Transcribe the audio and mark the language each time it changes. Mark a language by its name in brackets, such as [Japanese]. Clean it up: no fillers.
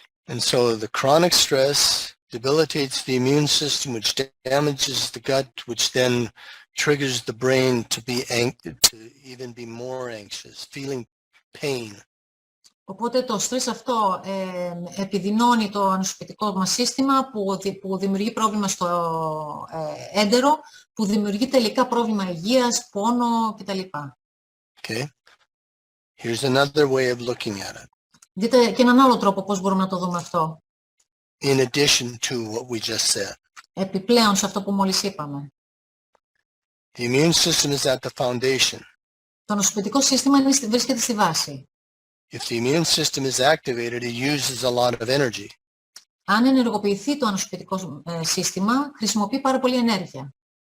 [English] And so the chronic stress debilitates the immune system, which damages the gut, which then triggers the brain to even be more anxious, feeling pain. [Greek] Οπότε το στρες αυτό επιδεινώνει το ανοσοποιητικό μας σύστημα που δημιουργεί πρόβλημα στο έντερο, που δημιουργεί τελικά πρόβλημα υγείας, πόνο κτλ. [English] Okay. Here's another way of looking at it. [Greek] Δείτε και έναν άλλο τρόπο πώς μπορούμε να το δούμε αυτό. [English] In addition to what we just said. [Greek] Επιπλέον σε αυτό που μόλις είπαμε. [English] The immune system is at the foundation. [Greek] Το ανοσοποιητικό σύστημα βρίσκεται στη βάση. [English] If the immune system is activated, it uses a lot of energy. [Greek] Αν ενεργοποιηθεί το ανοσοποιητικό σύστημα, χρησιμοποιεί πάρα πολύ ενέργεια.